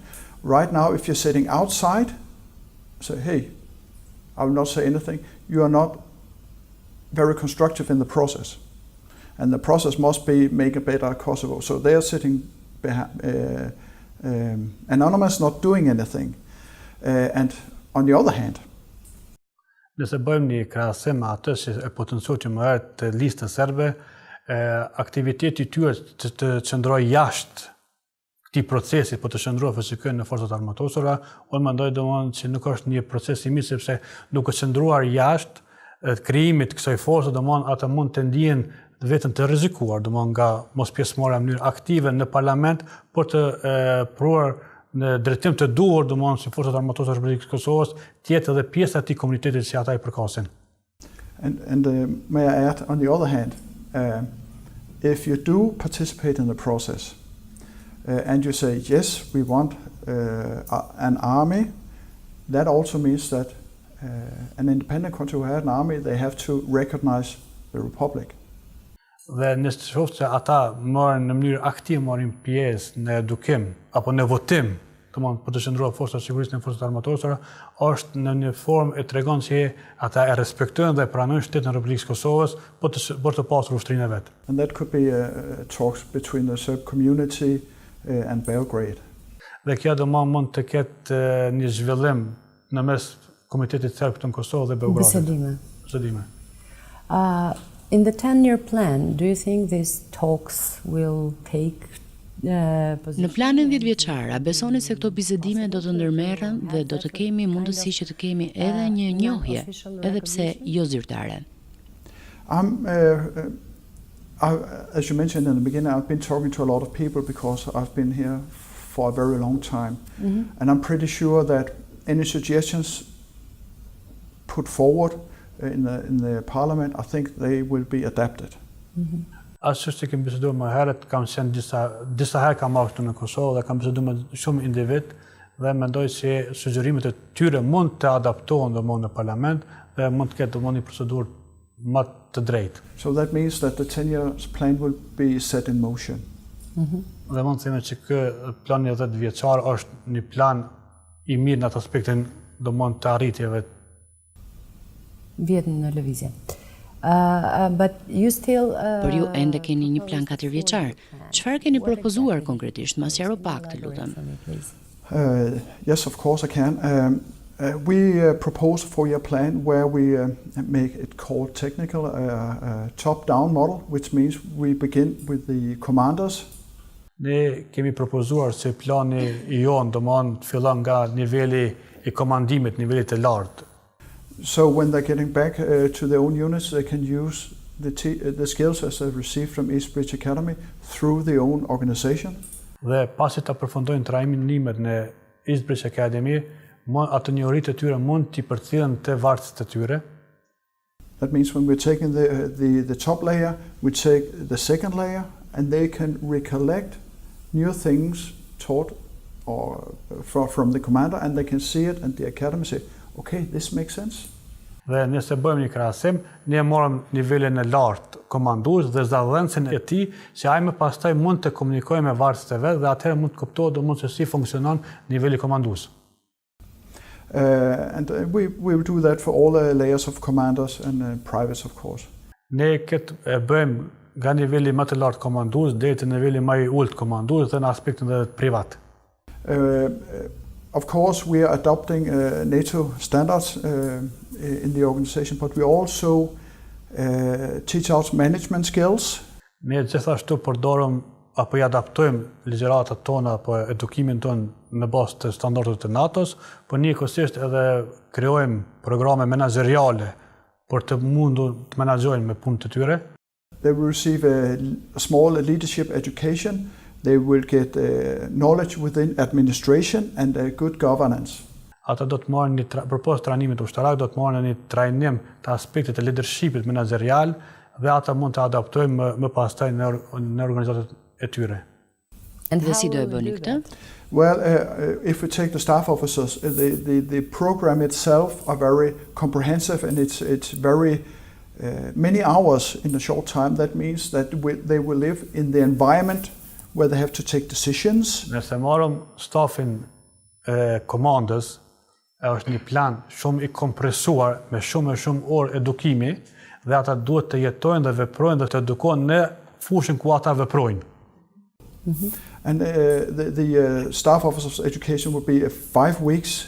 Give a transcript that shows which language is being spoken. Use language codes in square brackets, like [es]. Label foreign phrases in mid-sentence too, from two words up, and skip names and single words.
[en] Right now, if you're sitting outside, say, hey, I will not say anything. You are not very constructive in the process. And the process must be make a better Kosovo. So they are sitting anonymous, not doing anything. And on the other hand, [sq] nëse bëjmë një krahasim me atë që e potencuar që më herët të listës serbe, aktiviteti I tyre të qëndroj jashtë këtij procesi, po të qëndrojë FSK në forcat armatosura, unë mendoj që nuk është një proces I mirë sepse duke qëndruar jashtë krijimit kësaj force, ata mund të ndihen vetëm të rrezikuar, nga mos pjesëmarrja në mënyrë aktive në parlament, por të pruar në drejtim të duhur, si forcat armatosura të Republikës Kosovës, të jetë edhe pjesë e atij komuniteti që ata I përkasin. [en] And may I add, on the other hand, if you do participate in the process, and you say, yes, we want an army, that also means that an independent country who has an army, they have to recognize the republic. [sq] Dhe nëse shoh se ata marrin në mënyrë aktive marrin pjesë në edukim apo në votim, për të qëndruar forcat e sigurisë në forcat armatosura, është në një formë e tregon se ata e respektojnë dhe pranojnë shtetin e Republikës Kosovës për të pasur ushtrinë e vet. [en] And that could be talks between the Serb community and Belgrade. [sq] Dhe kjo do mund të ketë një zhvillim në mes Komitetit Serb të Kosovë dhe Beogradit. Bisedime. [en] In the 10-year plan, do you think these talks will take [sq] Në planin 10 vjeçar, a besoni se këto bisedime do të ndërmerren dhe do të kemi mundësi që të kemi edhe një njohje, edhe pse jo zyrtare? [en] As you mentioned in the beginning, I've been talking to a lot of people because I've been here for a very long time. And I'm pretty sure that any suggestions put forward in the parliament, I think they will be adapted. [sq] Ashtu që kemi biseduar më herët, kam qenë disa herë kam marrë këtu në Kosovë dhe kam biseduar me shumë individ dhe mendoj se sugjerimet e tyre mund të adaptohen domosdoshmë në parlament dhe mund të ketë domosdoshmë një procedurë më të drejtë. [en] So that means that the 10-year plan will be set in motion. [sq] Dhe mund të themi që ky plan i 10 vjeçar është një plan i mirë në atë aspektin domosdoshmë të arritjeve. Vjet në lëvizje. [en] But you still [sq] Por ju ende keni një plan 4 vjeçar. Çfarë keni propozuar konkretisht? Ma sqaro pak, të lutem. [en] Yes, of course I can. We propose a 4-year plan where we make it called technical top-down model, which means we begin with the commanders. [sq] Ne kemi propozuar se plani i jonë domosdoshmë të fillon nga niveli i komandimit, nivelit të lartë. [en] So when they're getting back to their own units, they can use the skills as they've received from East Bridge Academy through their own organization. [sq] Dhe pasi ta përfundojnë trajnimet në East Bridge Academy, ato njohuritë e tyre mund t'i përcjellen te varësit e tyre. [en] That means when we're taking the top layer, we take the second layer, and they can recollect new things taught or from the commander, and they can see it, and the academy say, okay, this makes sense. [sq] Dhe nëse bëjmë një krahasim, ne morëm nivelin e lartë komandues dhe zëdhënësin e tij, që ai më pastaj mund të komunikojë me varësit e vet dhe atëherë mund të kuptohet domosdoshmë se si funksionon niveli komandues. [en] And we will do that for all the layers of commanders and privates, of course. [sq] Ne këtë bëjmë nga niveli më të lartë komandues deri te niveli më i ulët komandues dhe në aspektin e privat. [en] Of course, we are adopting NATO standards in the organization, but we also teach out management skills. [sq] Ne gjithashtu përdorëm apo i adaptojmë ligjëratat tona apo edukimin ton në bazë të standardeve të NATO-s, por njëkohësisht edhe krijojmë programe menaxheriale për të mundur të menaxhojnë me punët e tyre. [en] They will receive a small leadership education. They will get knowledge within administration and good governance. [sq] Ata do të marrin përpos trajnimit ushtarak, do të marrin një trajnim të aspektit të leadershipit menaxherial dhe ata mund të adaptojnë më pastaj në organizatat e tyre. Dhe si do e bëni këtë? [en] Well, if we take the staff officers, the program itself are very comprehensive, and it's very many hours in a short time. That means that they will live in the environment where they have to take decisions. [sq] Nëse marrëm stafin komandës, është një plan shumë i kompresuar me shumë orë edukimi dhe ata duhet të jetojnë dhe veprojnë dhe të edukohen në fushën ku ata veprojnë. [en] And the staff officers education will be 5 weeks.